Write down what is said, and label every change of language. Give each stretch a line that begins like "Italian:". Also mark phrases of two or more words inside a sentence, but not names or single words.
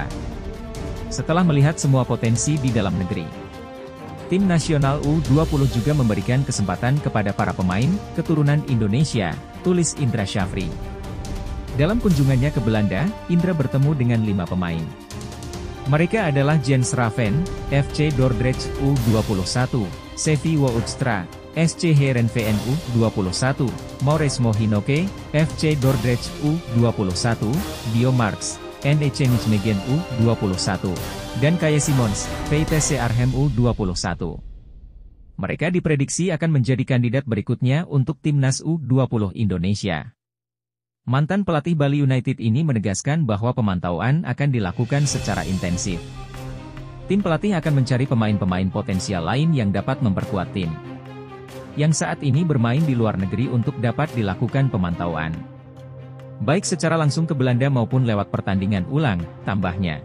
Indonesian: Setelah melihat semua potensi di dalam negeri, tim nasional U20 juga memberikan kesempatan kepada para pemain keturunan Indonesia, tulis Indra Syafri. Dalam kunjungannya ke Belanda, Indra bertemu dengan 5 pemain. Mereka adalah Jens Raven, FC Dordrecht U21, Sevi Woudstra, SC Heerenveen U21, Maurice Mohinoke, FC Dordrecht U21, Dio Marx, NEC Nijmegen U21, dan Kaya Simons, VTC Arnhem U21. Mereka diprediksi akan menjadi kandidat berikutnya untuk timnas U20 Indonesia. Mantan pelatih Bali United ini menegaskan bahwa pemantauan akan dilakukan secara intensif. Tim pelatih akan mencari pemain-pemain potensial lain yang dapat memperkuat tim yang saat ini bermain di luar negeri untuk dapat dilakukan pemantauan, baik secara langsung ke Belanda maupun lewat pertandingan ulang, tambahnya.